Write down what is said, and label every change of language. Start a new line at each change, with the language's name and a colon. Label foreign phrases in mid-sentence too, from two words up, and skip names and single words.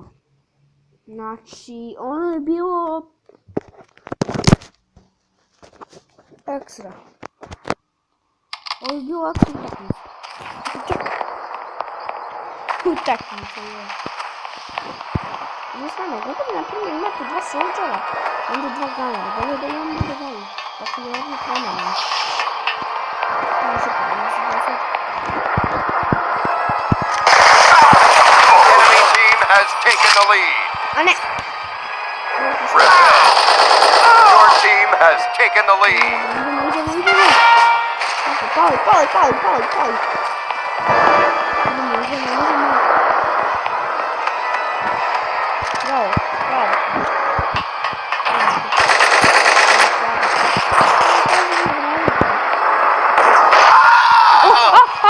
Serbian: Znači, ono je bilo ekstra. Ovo je bilo ovakva utakmica. Utakmica je. Ne znam, kako bi na primjer imate dva solđara, onda dva ganara. Bolje da imam bude dalje. Tako da odmah promenim.
English: Enemy team has taken the lead.
Serbian: A ne!
English: Your team has taken the lead.
Serbian: Idemo. Pali. Idemo. Bravo. Au.